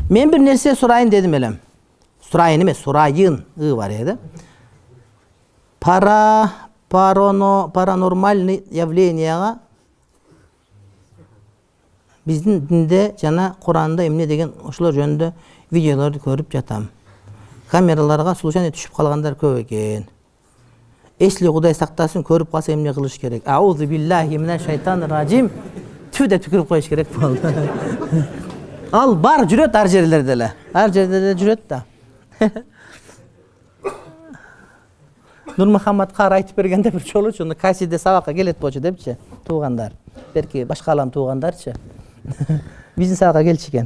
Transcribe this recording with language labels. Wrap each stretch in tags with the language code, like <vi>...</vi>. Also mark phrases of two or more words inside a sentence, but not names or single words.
<uz>Men bir nerse surayın dedim elem. Surayın emas, surayın var edi.</uz> <ky>Paranormal явлениега биздин динде жана Куранда эмне деген ошолор жөнүндө видеолорду көрүп жатам. Камераларга случайно түшүп калгандар көп экен. Эсли Кудай сактасын, көрүп калса эмне кылыш керек?</ky> <ar>أعوذ بالله من الشيطان الرجيم.</ar> <ky>Түдө түкүрүп коюш керек болду. Ал бар жүрөт ар жерлерде эле. Ар жерде эле жүрөт да. Нурмухаммад кар айтып бергенде бир жолучу касиде сабакка келет болчу депчи, туугандар. Берки башка алам туугандарчы. Биздин сабакка келчү экен.</ky>